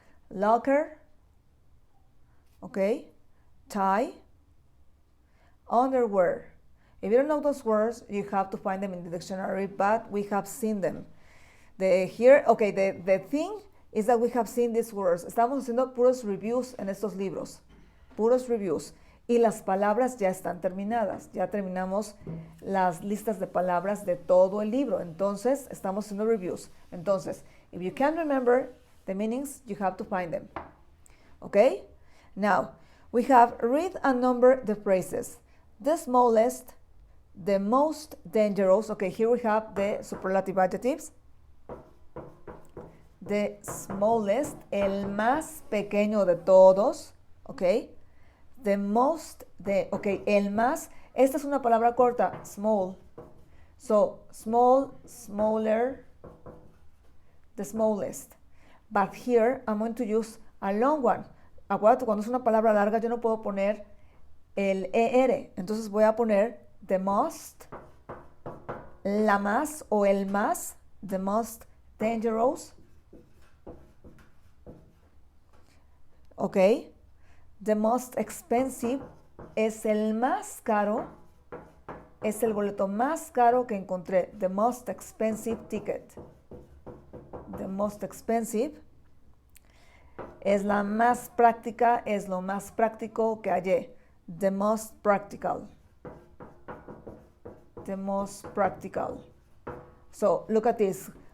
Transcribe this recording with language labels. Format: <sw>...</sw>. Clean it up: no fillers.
<en>Locker. Okay, tie. Underwear. If you don't know those words, you have to find them in the dictionary, but we have seen them. The thing is that we have seen these words.</en> <es>Estamos haciendo puros reviews en estos libros. Puros reviews. Y las palabras ya están terminadas. Ya terminamos las listas de palabras de todo el libro. Entonces, estamos haciendo reviews.</es> <en>Entonces, if you can't remember the meanings, you have to find them. Okay? Now, we have read and number the phrases. The smallest, the most dangerous. Okay, here we have the superlative adjectives. The smallest,</en> <es>el más pequeño de todos.</es> <en>Okay. The most,</en> <es>el más. Esta es una palabra corta,</es> <en>small. So, small, smaller, the smallest. But here, I'm going to use a long one.</en> <es>Acuérdate, cuando es una palabra larga, yo no puedo poner el ER. Entonces voy a poner</es> <en>the most,</en> <es>la más o el más,</es> <en>the most dangerous.</en> <es>Okay.</es> <en>The most expensive</en> <es>es el más caro, es el boleto más caro que encontré.</es> <en>The most expensive ticket. The most expensive</en> <es>es la más práctica, es lo más práctico que hallé.</es> <en>The most practical. The most practical. So, look at this.</en>